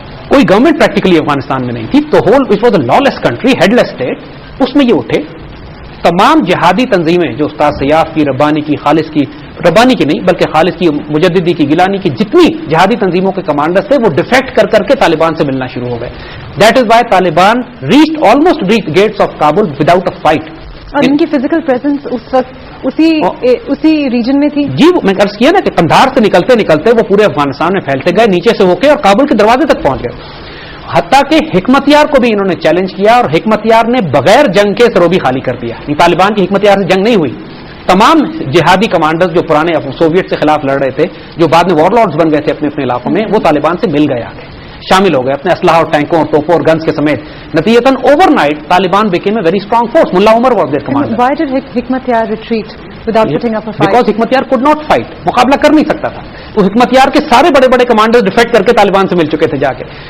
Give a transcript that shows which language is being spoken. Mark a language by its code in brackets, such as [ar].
[ur] کوئی government practically Afghanistan میں نہیں تھی, [en] تو whole it was a lawless country, headless state. [ur] اس میں یہ اٹھے تمام جہادی تنظیمیں جو استاد سیاف کی, ربانی کی, خالص کی, ربانی کی نہیں بلکہ خالص کی, مجددی کی, گیلانی کی, جتنی جہادی تنظیموں کے کمانڈرز تھے وہ ڈیفیکٹ کر کے طالبان سے ملنا شروع ہو گئے [en] That is why Taliban almost reached gates of Kabul without a fight. [ur] اور ان کی فزیکل پریزنس اس وقت اسی ریجن میں تھی. جی میں عرض کیا نا کہ قندھار سے نکلتے نکلتے وہ پورے افغانستان میں پھیلتے گئے, نیچے سے ہو کے اور کابل کے دروازے تک پہنچ گئے. حتیٰ کہ حکمت یار کو بھی انہوں نے چیلنج کیا اور حکمت یار نے بغیر جنگ کے سروبی خالی کر دیا. طالبان کی حکمت یار سے جنگ نہیں ہوئی. تمام جہادی کمانڈرز جو پرانے سوویت سے خلاف لڑ رہے تھے, جو بعد میں وار لارڈز بن گئے تھے اپنے اپنے علاقوں میں, وہ طالبان سے مل گئے, آگے شامل ہو گئے اپنے اسلحہ اور ٹینکوں اور توپوں اور گنز کے سمیت. [en] نتیجتاً overnight Taliban became a very strong force. Mullah Omar was their commander. Why did Hekmatyar retreat without putting up a fight? Because Hekmatyar could not fight. [ur] مقابلہ کر نہیں سکتا تھا. تو حکمت یار کے سارے بڑے بڑے کمانڈر ڈیفیکٹ کر کے طالبان سے مل چکے تھے جا کے.